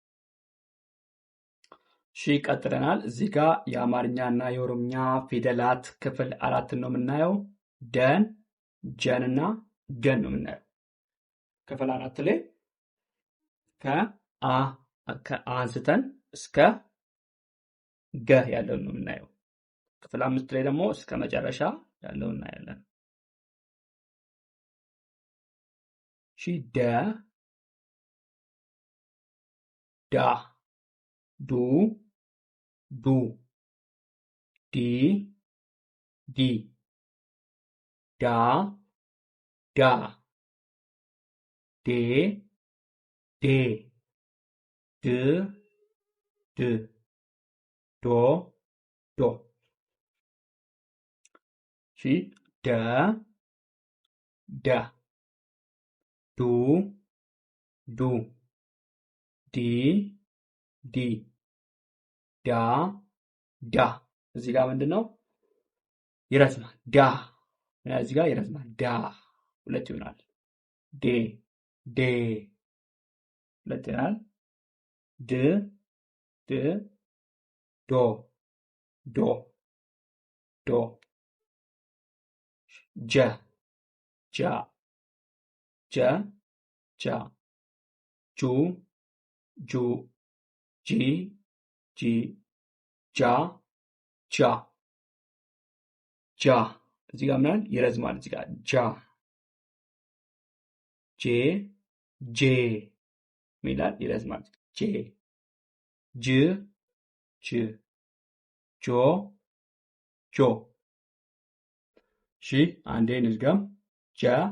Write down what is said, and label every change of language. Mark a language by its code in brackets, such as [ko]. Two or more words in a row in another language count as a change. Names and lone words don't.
[am] እሺ ቀጥለናል። እዚህ ጋር የአማርኛ እና የኦሮምኛ ፊደላት ክፍል 4 ነው የምናየው። ደን፣ ጀን እና ገን ነው የምናየው። ክፍል 4 ላይ ከአ አንስተን እስከ ገ ያለውን ነው የምናየው። ክፍል 5 ላይ ደግሞ እስከ መጨረሻ ያለውን እናያለን። እሺ ደ፣ ዳ፣ ዱ፣ ዱ፣ ዲ፣ ዲ፣ ዳ፣ ዳ፣ ዴ፣ ዴ፣ ድ፣ ድ፣ ዶ፣ ዶ። እሺ ደ፣ ደ፣ ዱ፣ ዱ፣ ዲ፣ ዲ፣ ዳ፣ ዳ። እዚህ ጋር ምንድነው ይረዝማል። ዳ እዚህ ጋር ይረዝማል። ዳ ሁለት ይሆናል። ዴ ዴ ሁለት ይሆናል። ድ ድ ዶ ዶ ዶ። ጀ ጃ ጀ ጃ ጁ ጁ ጂ ጂ ጃ ጃ ጃ። እዚህ ጋር ምናምን ይረዝማል። እዚህ ጋር ጃ ጄ ጄ ሚላል ይረዝማል። ጄ ጅ ጅ ጆ ጆ። እሺ አንዴ እንድገም። ጀ